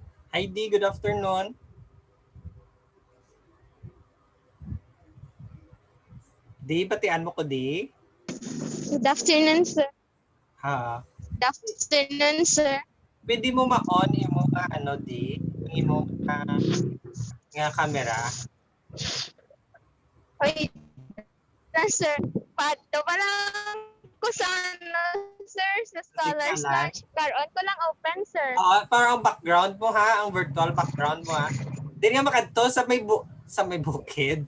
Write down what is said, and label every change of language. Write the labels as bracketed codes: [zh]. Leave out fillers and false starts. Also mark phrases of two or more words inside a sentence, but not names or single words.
[en] Hi D, good afternoon. [hil] D, batian mo ko D. [en] Good afternoon, sir. Ha. Good afternoon, sir. [hil] Pwede mo ma-on imo nga ano D, imo nga camera. Wait na, sir. Pato pa lang ko sa ano, sir, sa scholars Signalan. lunch. Karoon ko lang open, sir. [tl] Parang ang background mo ha, ang [en] virtual background [tl] mo ha. [hil] Di nga makadto sa may bukid.